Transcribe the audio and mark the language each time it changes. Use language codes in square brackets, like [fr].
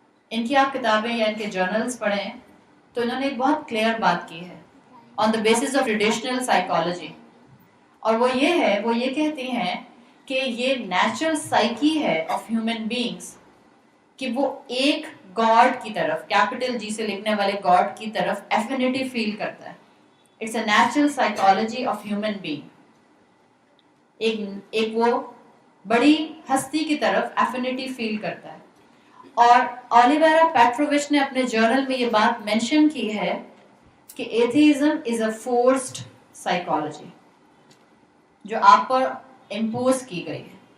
[ur] ان کی آپ کتابیں یا ان کے جرنلز پڑھیں تو انہوں نے ایک بہت کلیئر بات کی ہے [en] on the basis of traditional psychology, [ur] اور وہ یہ کہتی ہیں کہ یہ نیچرل سائیکی ہے [en] of human beings [ur] کہ وہ ایک گاڈ کی طرف, کیپٹل جی سے لکھنے والے گاڈ کی طرف ایفینٹی فیل کرتا ہے. [en] It's a natural psychology of human being. [ur] ایک وہ بڑی ہستی کی طرف ایفینٹی فیل کرتا ہے. اور اولیویرا پیٹرووچ نے اپنے جرنل میں یہ بات مینشن کی ہے کہ [en] atheism is a forced psychology [ur] جو آپ پر امپوز کی گئی ہے.